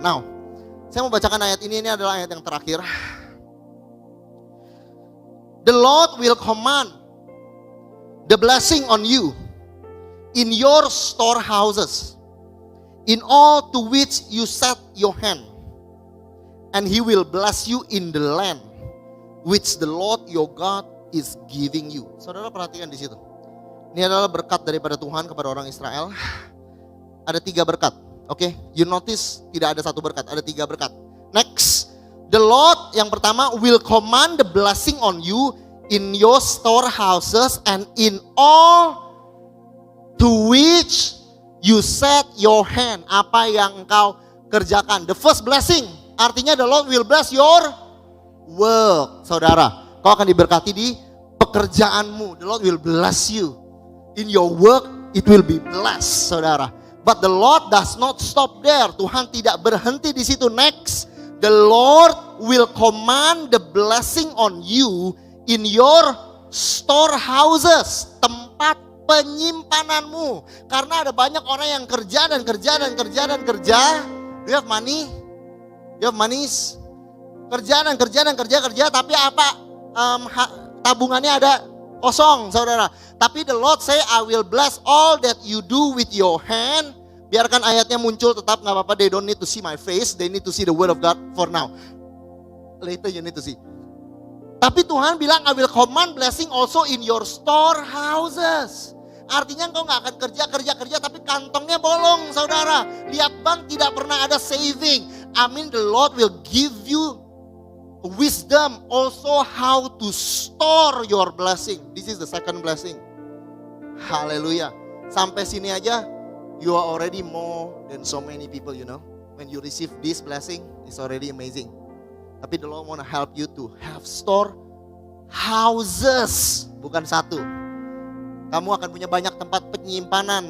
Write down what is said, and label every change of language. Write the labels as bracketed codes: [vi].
[id] Now, saya mau bacakan ayat ini adalah ayat yang terakhir. [en] The Lord will command the blessing on you in your storehouses, in all to which you set your hand, and He will bless you in the land which the Lord your God is giving you. [id] Saudara perhatikan di situ. Ini adalah berkat daripada Tuhan kepada orang Israel. Ada 3 berkat. Oke, [en] you notice [id] tidak ada 1 berkat, ada 3 berkat. [en] Next, the Lord [id] yang pertama [en] will command the blessing on you in your storehouses and in all to which you set your hand. [id] Apa yang engkau kerjakan. [en] The first blessing, artinya the Lord will bless your work. [id] Saudara, kau akan diberkati di pekerjaanmu. [en] The Lord will bless you. In your work, it will be blessed, saudara. But the Lord does not stop there. [id] Tuhan tidak berhenti di situ. [en] Next, the Lord will command the blessing on you in your storehouses, [id] tempat penyimpananmu. Karena ada banyak orang yang kerja dan kerja dan kerja dan kerja. [en] You have money? You have monies? [id] Kerja dan kerja dan kerja, tapi apa? Tabungannya ada kosong saudara. [en] Tapi the Lord say, I will bless all that you do with your hand. [id] Biarkan ayatnya muncul tetap, gak apa-apa. [en] They don't need to see my face, they need to see the word of God for now. Later you need to see. [id] Tapi Tuhan bilang, [en] I will command blessing also in your storehouses. [id] Artinya engkau gak akan kerja, tapi kantongnya bolong saudara. Lihat bank tidak pernah ada saving. [en] The Lord will give you wisdom also how to store your blessing. This is the second blessing. Haleluya. [id] Sampai sini aja, [en] you are already more than so many people, you know. When you receive this blessing, it's already amazing. Tapi the Lord want to help you to have store houses, [id] bukan satu. Kamu akan punya banyak tempat penyimpanan.